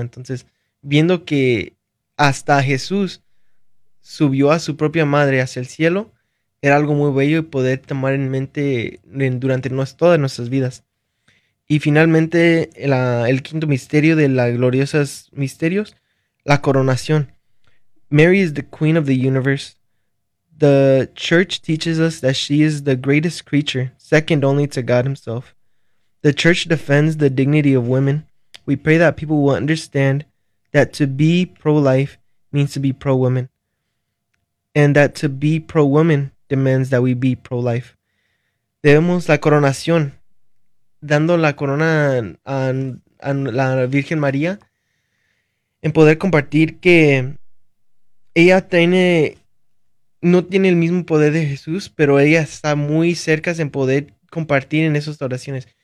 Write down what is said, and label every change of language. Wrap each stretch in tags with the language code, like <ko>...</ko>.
<es>Entonces, viendo que hasta Jesús subió a su propia madre hacia el cielo, era algo muy bello y poder tomar en mente durante todas nuestras vidas. Y finalmente, el quinto misterio de las gloriosas misterios, la coronación.</es> <en>Mary is the Queen of the Universe. The church teaches us that she is the greatest creature, second only to God himself. The church defends the dignity of women. We pray that people will understand that to be pro-life means to be pro-woman, and that to be pro-woman demands that we be pro-life.</en> <es>Debemos la coronación, dando la corona a la Virgen María, en poder compartir que ella tiene. No tiene el mismo poder de Jesús, pero ella está muy cerca en poder compartir en esas oraciones.</es>